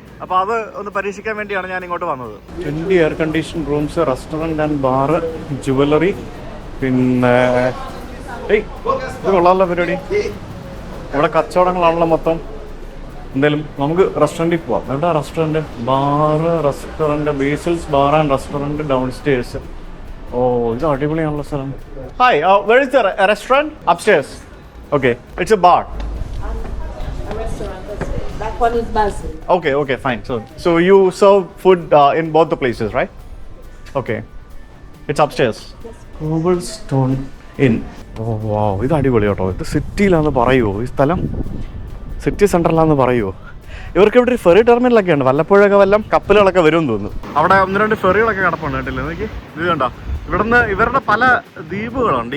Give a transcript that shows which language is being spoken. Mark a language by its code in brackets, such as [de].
[ml] അപ്പോൾ അത് ഒന്ന് പരീക്ഷിക്കാൻ വേണ്ടിയാണ് ഞാൻ ഇങ്ങോട്ട് വന്നത്. [en] 20 air condition rooms, restaurant and bar, jewellery, [ml] പിന്നെ ഇത് കൊള്ളാമല്ലോ പരിപാടി. ഇവിടെ കച്ചവടങ്ങളാണല്ലോ മൊത്തം. എന്തായാലും നമുക്ക് റെസ്റ്റോറൻറ്റിൽ പോവാം. എവിടെ restaurant? Bar restaurant, [en] Basil's bar and restaurant downstairs. Oh, it's [ml] അടിപൊളിയാണല്ലോ സ്ഥലം. [en] Hi, where is the restaurant? Upstairs. Okay, it's a bar. A restaurant, that's it. That one is Basil. Okay, fine. So you serve food in both the places, right? Okay. It's upstairs. Cobblestone Inn. Oh wow, [ml] ഇത് അടിപൊളി കേട്ടോ. ഇത് സിറ്റിയിലാന്ന് പറയുമോ ഈ സ്ഥലം? City സെൻറ്ററിലാന്ന് പറയുമോ? ഇവർക്ക് ഇവിടെ ഒരു ഫെറി ടെർമിനലൊക്കെ ഉണ്ട്. വല്ലപ്പോഴൊക്കെ വല്ലം കപ്പലുകളൊക്കെ വരുമെന്ന് തോന്നുന്നു. അവിടെ 1-2 ഫെറികളൊക്കെ കിടപ്പുണ്ട് കേട്ടില്ല. എനിക്ക് ഇത് കണ്ടോ, ഇവിടുന്ന് ഇവരുടെ പല ദ്വീപുകളുണ്ട്.